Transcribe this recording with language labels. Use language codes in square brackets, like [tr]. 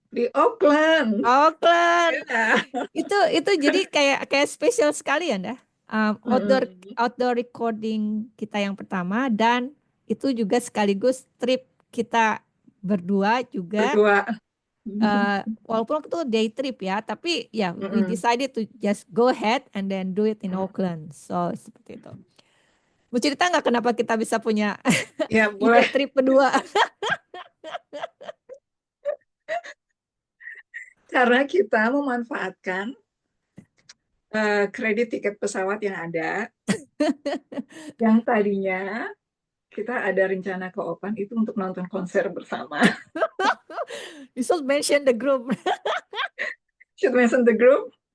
[id] Di Auckland. Auckland. Ya. Itu jadi kayak spesial sekali ya, dah. Outdoor Mm-mm. outdoor recording kita yang pertama dan itu juga sekaligus trip kita berdua juga. Berdua. Walaupun itu day trip ya, tapi ya we Mm-mm. [en] decided to just go ahead and then do it in Mm. [id] Auckland. So seperti itu. Mau cerita nggak kenapa kita bisa punya Ya, ide boleh. trip berdua? Karena kita memanfaatkan kredit tiket pesawat yang ada, yang tadinya kita ada rencana ke Opan itu untuk nonton konser bersama. [en] You should mention the group. Should mention the group.